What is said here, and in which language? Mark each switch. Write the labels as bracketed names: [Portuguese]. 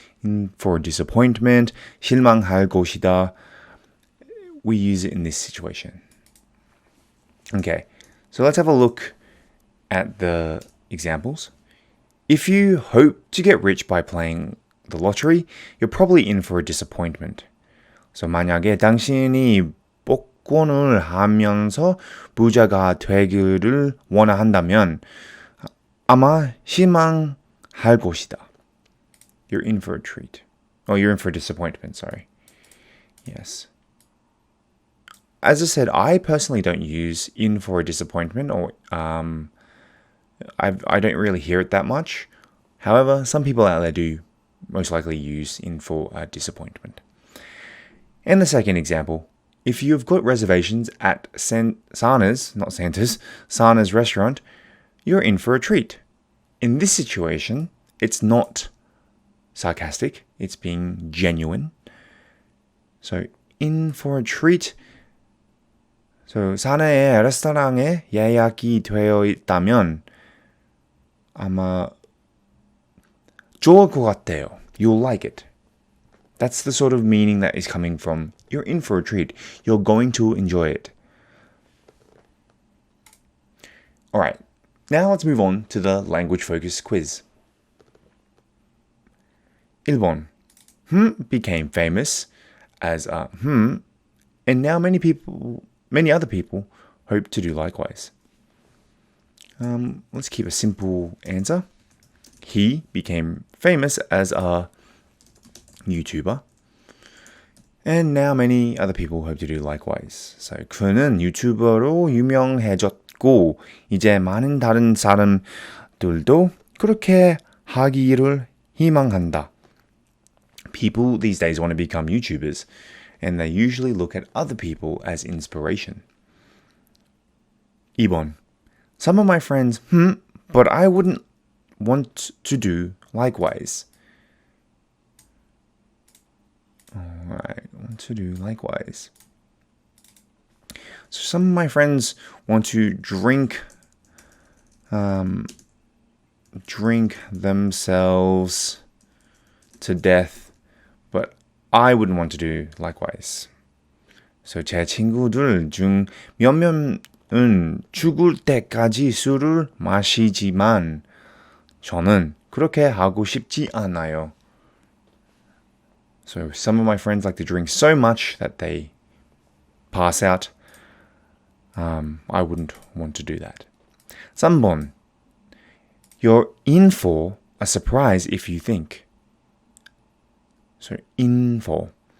[English] In for a disappointment, [Korean] 실망할 것이다. [English] We use it in this situation. Okay, so let's have a look at the examples. If you hope to get rich by playing the lottery, you're probably in for a disappointment. [Korean] So 만약에 당신이 복권을 하면서 부자가 되기를 원한다면 아마 실망할 것이다. [English] You're in for a treat. Oh, you're in for a disappointment, sorry. Yes. As I said, I personally don't use in for a disappointment or I don't really hear it that much. However, some people out there do most likely use in for a disappointment. And the second example, if you've got reservations at Sana's restaurant, you're in for a treat. In this situation, it's not sarcastic, it's being genuine. So, in for a treat. [Korean] So, 사내의 레스토랑에 예약이 되어 있다면 아마 좋을 것 같아요. [English] You'll like it. That's the sort of meaning that is coming from you're in for a treat. You're going to enjoy it. Alright, now let's move on to the language focus quiz. [Korean] 1번. [English] Became famous as a and now many other people hope to do likewise. Let's keep a simple answer. He became famous as a YouTuber. And now many other people hope to do likewise. [Korean] So 그는 유튜버로 유명해졌고 이제 많은 다른 사람들도 그렇게 하기를 희망한다. [English] People these days want to become YouTubers, and they usually look at other people as inspiration. [Korean] 2번. [English] Some of my friends, but I wouldn't want to do likewise. Alright, want to do likewise. So some of my friends want to drink themselves to death, but I wouldn't want to do likewise. [Korean] So 제 친구들 중 몇몇은 죽을 때까지 술을 마시지만 저는 그렇게 하고 싶지 않아요. [English] So some of my friends like to drink so much that they pass out. I wouldn't want to do that. [Korean] 3번. [English] You're in for a surprise if you think. So in for.